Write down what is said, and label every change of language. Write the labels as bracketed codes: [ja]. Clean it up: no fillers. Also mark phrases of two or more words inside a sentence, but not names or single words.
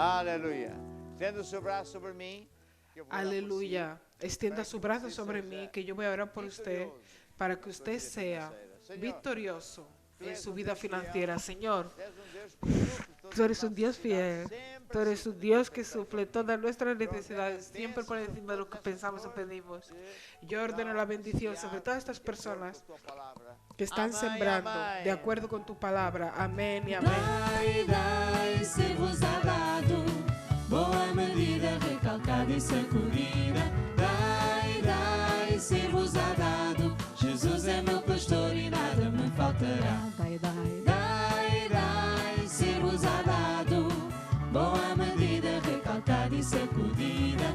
[pt] Aleluia. Estenda o seu braço sobre mim. Que eu vou orar por [es] Aleluya. si, Extienda [pt] para [es] su [pt] que [es] brazo [pt] você [es] sobre [pt] seja [es] mí, que yo voy a orar por usted, [pt] vitorioso [es] para que [pt] na sua [es] usted [pt] vida [es] sea [pt] financeira. Senhor, [es] victorioso [pt] tu [es] en [pt] és [es] su [pt] um [es] vida [pt] Deus fiel. [es] financiera. Señor, [pt] Tu és um Deus que supre todas [es] tú eres [pt] as [es] un Dios [pt] nossas [es] fiel. [pt] necessidades, sempre [es] Tú eres [pt] acima [es] un [pt] de [es] Dios [pt] tudo [es] que [pt] que pensamos [es] suple [pt] e [es] todas nuestras [pt] pedimos. [es] necesidades, siempre por encima de lo que pensamos o pedimos. Yo ordeno la bendición sobre todas estas personas que están Amén, sembrando amén. de acuerdo con tu palabra. Amén y amén. [pt] Dai, dai, ser-vos-á dado, boa medida, recalcada e sacudida. Dai, dai, ser-vos-á dado, Jesus é meu pastor e nada me faltará. Dai, dai, dai, dai, ser-vos-á dado, boa medida, recalcada e sacudida.